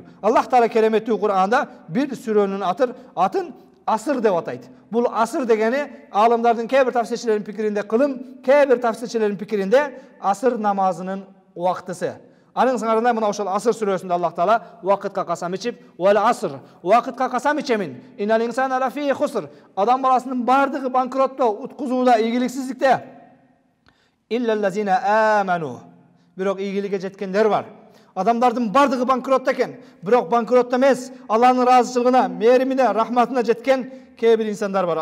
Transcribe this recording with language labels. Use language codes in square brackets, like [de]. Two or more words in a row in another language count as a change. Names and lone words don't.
[ky] Аллах Таала кереметтүү Кур'анда бир сүрөнүн атын асыр деп атайт. Бул асыр дегени аалымдардын кээ бир тафсирчилердин пикиринде кылым, кээ бир тафсирчилердин пикиринде асыр намазынын убактысы. Аның сыңарында мына ошол асыр сүрөсүндө Аллах Таала вакытка касам ичип, [ar] "والعصر", [ky] вакытка касам ичемин. [ar] "إن الإنسان لفي خسر", [ky] адам баласынын бардыгы банкротто, уткузууда, ийгиликсиздикте. [ar] "إلا الذين آمنوا", [ky] бирок ийгиликке жеткендер бар. Адамдардын бардыгы банкротто экен, бирок банкротто эмес, Аллахтын ыраазычылыгына, мээримине, рахматына жеткен кээ бир инсандар бар.